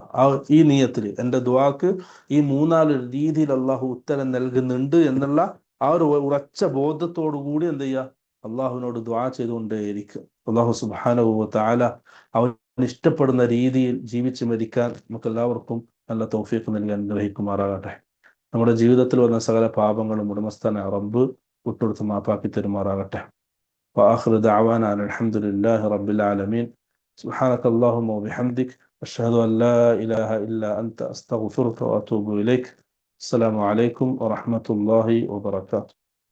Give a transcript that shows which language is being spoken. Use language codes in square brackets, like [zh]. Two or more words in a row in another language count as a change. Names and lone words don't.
[ml] ഈ നിയത്തിൽ എൻ്റെ ദുആക്ക് ഈ 3-4 രീതിയിൽ അള്ളാഹു ഉത്തരം നൽകുന്നുണ്ട് എന്നുള്ള ആ ഒരു ഉറച്ച ബോധത്തോടു കൂടി എന്ത് ചെയ്യുക, അള്ളാഹുവിനോട് ദുആ ചെയ്തുകൊണ്ടേയിരിക്കുക. [ar] الله سبحانه وتعالى [ml] അവൻ ഇഷ്ടപ്പെടുന്ന രീതിയിൽ ജീവിച്ച് മരിക്കാൻ നമുക്ക് എല്ലാവർക്കും നല്ല തൗഫീഖ് നൽകി അനുഗ്രഹിക്കുമാറാകട്ടെ. നമ്മുടെ ജീവിതത്തിൽ വന്ന സകല പാപങ്ങളും ഉടമസ്ഥനെ റബ്ബ് വിട്ടുകൊടുത്ത് മാപ്പാക്കി തരുമാറാകട്ടെ. [ar] وآخر دعوانا أن الحمد لله رب العالمين. سبحانك اللهم وبحمدك أشهد أن لا إله إلا أنت أستغفرك وأتوب إليك. السلام عليكم ورحمة الله وبركاته.